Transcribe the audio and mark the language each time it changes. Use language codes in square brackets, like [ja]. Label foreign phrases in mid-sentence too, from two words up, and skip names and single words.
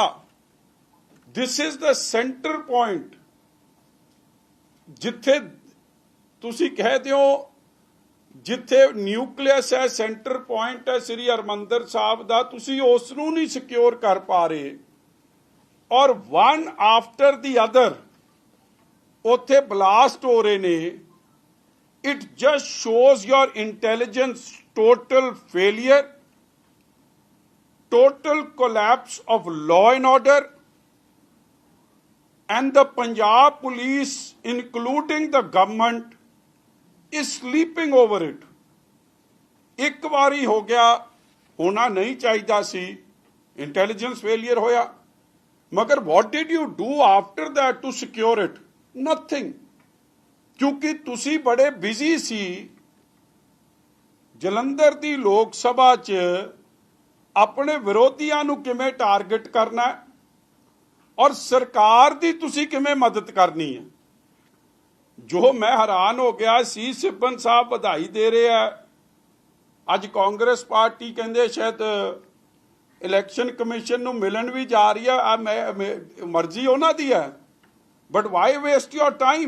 [en] This is the centre point, [pa] ਜਿੱਥੇ ਤੁਸੀਂ ਕਹਿ ਹੋ ਜਿੱਥੇ ਨਿਊਕਲੀਅਸ ਹੈ, [en] centre point [pa] ਹੈ ਸ੍ਰੀ ਹਰਿਮੰਦਰ ਸਾਹਿਬ ਦਾ, ਤੁਸੀਂ ਉਸ ਨੂੰ ਨਹੀਂ ਸਿਕਿਉਰ ਕਰ ਪਾ ਰਹੇ, ਔਰ [en] one after the other [pa] ਉੱਥੇ ਬਲਾਸਟ ਹੋ ਰਹੇ ਨੇ। [en] It just shows your intelligence total failure, total collapse of law and order, and the Punjab police, including the government, is sleeping over it. [pa] ਇੱਕ ਵਾਰੀ ਹੋ ਗਿਆ, ਹੋਣਾ ਨਹੀਂ ਚਾਹੀਦਾ ਸੀ, [en] intelligence failure [pa] ਹੋਇਆ, ਮਗਰ [en] what did you do after that to secure it? Nothing. [pa] ਕਿਉਂਕਿ ਤੁਸੀਂ ਬੜੇ ਬਿਜ਼ੀ ਸੀ ਜਲੰਧਰ ਦੀ ਲੋਕ ਸਭਾ 'ਚ ਆਪਣੇ ਵਿਰੋਧੀਆਂ ਨੂੰ ਕਿਵੇਂ ਟਾਰਗੇਟ ਕਰਨਾ ਹੈ, ਔਰ ਸਰਕਾਰ ਦੀ ਤੁਸੀਂ ਕਿਵੇਂ ਮਦਦ ਕਰਨੀ ਹੈ। ਜੋ ਮੈਂ ਹੈਰਾਨ ਹੋ ਗਿਆ ਸੀ, ਸਿੱਬਨ ਸਾਹਿਬ ਵਧਾਈ ਦੇ ਰਹੇ ਆ, ਅੱਜ ਕਾਂਗਰਸ ਪਾਰਟੀ ਕਹਿੰਦੇ ਸ਼ਾਇਦ [en] election commission [pa] ਨੂੰ ਮਿਲਣ ਵੀ ਜਾ ਰਹੀ ਹੈ, ਮਰਜ਼ੀ ਉਹਨਾਂ ਦੀ ਹੈ, [en] but why waste your time?